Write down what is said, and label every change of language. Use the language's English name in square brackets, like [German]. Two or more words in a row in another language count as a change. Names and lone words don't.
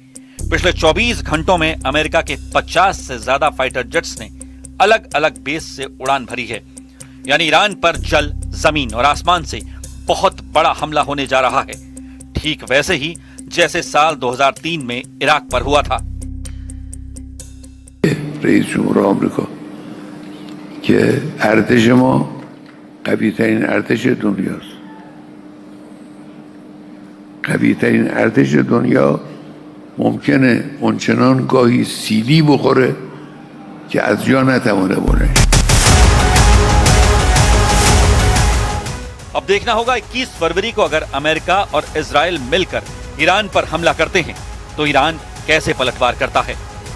[Hindi] पिछले 24 घंटों में अमेरिका के 50 से ज्यादा [English] fighter jets [Hindi] ने अलग अलग बेस से उड़ान भरी है। यानी ईरान पर जल, जमीन और आसमान से बहुत बड़ा हमला होने जा रहा है, ठीक वैसे ही जैसे साल 2003 में इराक पर हुआ था। [Persian] رئیس جمهور آمریکا که ارتش ما قوی‌ترین ارتش دنیاست. قوی‌ترین ارتش دنیا ممکنه اونچنان گاهی سیلی بخوره که از جا نتوانه بلند. [Hindi] अब देखना होगा 21 फरवरी को अगर अमेरिका और इजराइल मिलकर ईरान पर हमला करते हैं तो ईरान कैसे पलटवार करता है।